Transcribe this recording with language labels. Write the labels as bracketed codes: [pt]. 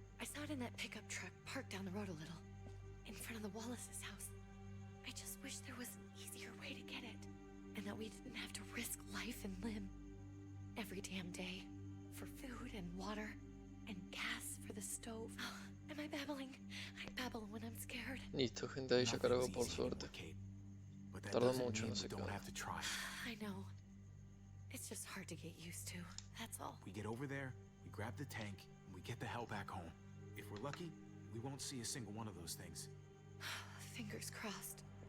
[en] I saw it in that pickup truck parked down the road a little, in front of the Wallace's house. I just wish there was an easier way to get it, and that we didn't have to risk life and limb every damn day for food and water and gas for the stove. Am I babbling? I babble when I'm scared. [es] Listo, gente, ahí ya cargó por suerte. Tardó mucho, no sé qué. [en] I know. It's just hard to get used to. That's all. We get over there, we grab the tank, and we get the hell back home. If we're lucky, we won't see a single one of those things. Fingers crossed.